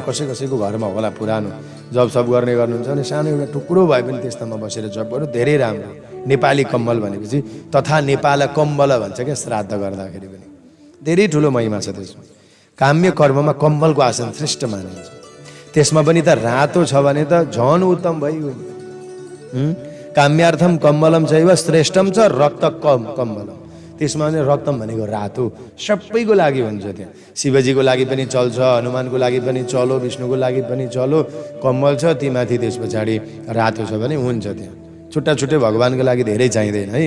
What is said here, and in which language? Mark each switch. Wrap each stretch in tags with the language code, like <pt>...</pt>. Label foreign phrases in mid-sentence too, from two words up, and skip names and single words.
<ne>कसैको घरमा होला पुरानो जब सब गर्ने गर्नुहुन्छ भने सानो एउटा टुक्रो भए पनि त्यस्तामा बसेर जब गर्नु धेरै राम्रो। नेपाली कम्बल भनेपछि तथा नेपाल कम्बल भन्छ क्या, श्राद्ध गर्दाखेरि पनि धेरै ठुलो महिमा छ त्यसमा। काम्य कर्ममा कम्बलको आसन श्रेष्ठ मानिन्छ। त्यसमा पनि त रातो छ भने त झन उत्तम भइगयो।</ne> <sa>काम्यार्थम कम्बलम चैव श्रेष्ठम छ रक्त कम्बलम।</sa> <ne>त्यसमा भने रक्तम भनेको रातो, सबैको लागि हुन्छ। त्यहाँ शिवजीको लागि पनि चल्छ, हनुमानको लागि पनि चलो, विष्णुको लागि पनि चलो, कम्बल छ तीमाथि। त्यस पछाडि रातो छ भने हुन्छ। त्यहाँ छुट्टा छुट्टै भगवान्को लागि धेरै चाहिँदैन है।</ne>